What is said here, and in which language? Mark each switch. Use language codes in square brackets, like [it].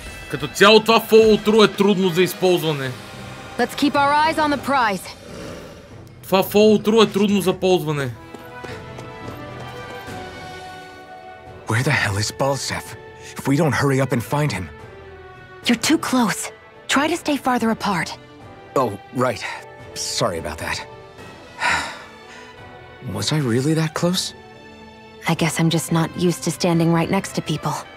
[bg] Като цяло това follow-through е трудно за използване. [en] Let's keep our eyes on the prize. [bg] Това follow-through е трудно за ползване. [en] Where the hell is Balsef? If we don't hurry up and find him... You're too close. Try to stay farther apart. Oh, right. Sorry about that. Was I really that close? I guess I'm just not used to standing right next to people.